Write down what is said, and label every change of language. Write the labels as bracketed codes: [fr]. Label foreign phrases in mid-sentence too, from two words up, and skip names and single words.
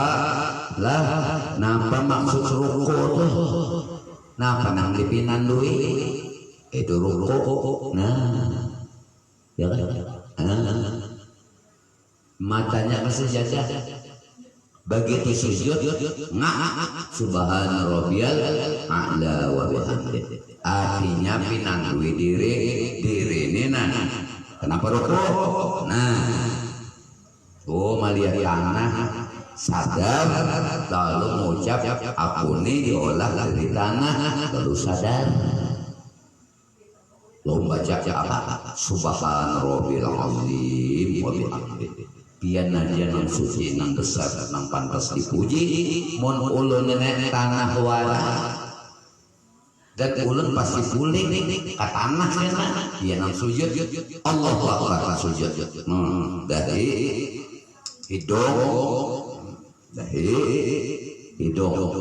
[bjn] Lah, napa maksud ruku tuh? Napa nang dipinandui? [id] Itu ruku, nah, ya kan? Matanya ke sajadah, begitu sujud, [ar] subhana rabbiyal a'la wa bihamdi. [bjn] Artinya pinandui diri ini nah. [id] Kenapa ruku? Nah, melihat tanah, sadar, lalu mengucap aku ini diolah dari tanah, lalu sadar. Lo baca apa? [ar] Subhana rabbil azim wa bihamdihi. [bjn] Pian nadia nang suci nang besar nang pantas dipuji. Mun ulun nenek tanah wala. Dan ulun pasti puling ka tanah cenah. Pian nang sujud [ar] Allahu Akbar [bjn] sujud. [id] Dari hidung.